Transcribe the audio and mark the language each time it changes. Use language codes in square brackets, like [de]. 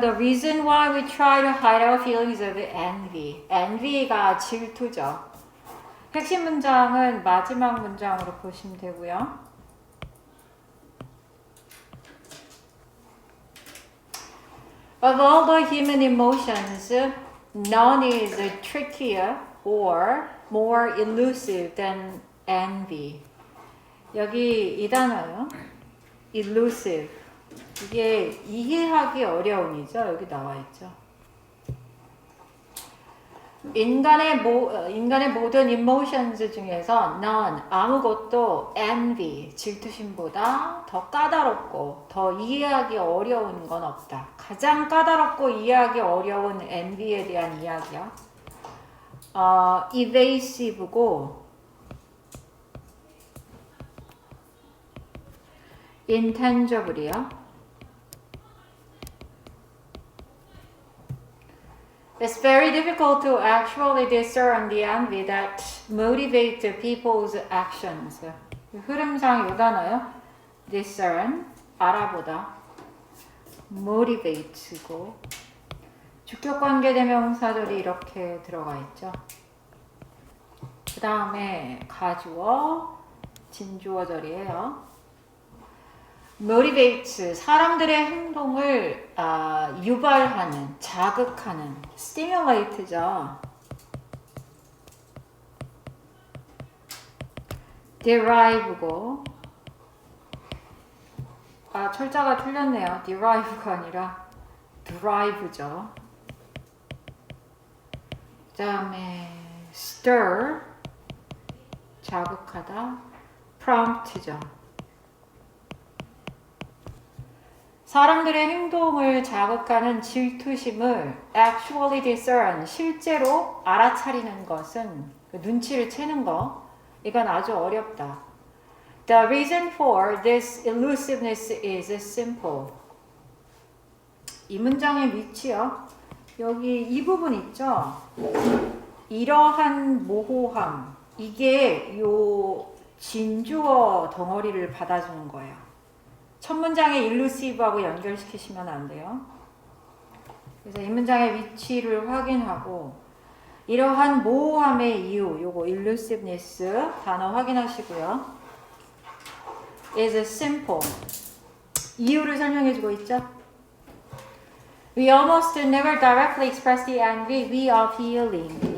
[en] The reason why we try to hide our feelings of envy. [ko] envy가 질투죠. 핵심 문장은 마지막 문장으로 보시면 되고요. [en] Of all the human emotions, none is trickier or more elusive than envy. [ko] 여기 이 단어요. elusive. 이게 이해하기 어려움이죠. 여기 나와 있죠. 인간의 모든 emotions 중에서 none, 아무것도 envy, 질투심보다 더 까다롭고 더 이해하기 어려운 건 없다. 가장 까다롭고 이해하기 어려운 envy에 대한 이야기야. evasive고 intangible이요. [en] It's very difficult to actually discern the envy that motivates people's actions. [ko] 흐름상 요 단어요. discern, 알아보다. motivate고 주격관계 대명사절이 이렇게 들어가 있죠. 그 다음에 가주어, 진주어절이에요. motivate, 사람들의 행동을 유발하는, 자극하는, stimulate죠. derive고, 철자가 틀렸네요. derive가 아니라 drive죠. 그 다음에 stir, 자극하다, prompt죠. 사람들의 행동을 자극하는 질투심을 [en] actually discern, [ko] 실제로 알아차리는 것은, 눈치를 채는 거, 이건 아주 어렵다. [en] The reason for this elusiveness is simple. [ko] 이 문장의 위치요. 여기 이 부분 있죠? 이러한 모호함, 이게 요 진주어 덩어리를 받아주는 거예요. 첫 문장의 illusive하고 연결시키시면 안 돼요. 그래서 이 문장의 위치를 확인하고 이러한 모호함의 이유, 요거 elusiveness 단어 확인하시고요. [en] is simple. [ko] 이유를 설명해주고 있죠. [en] We almost never directly express the envy we are feeling.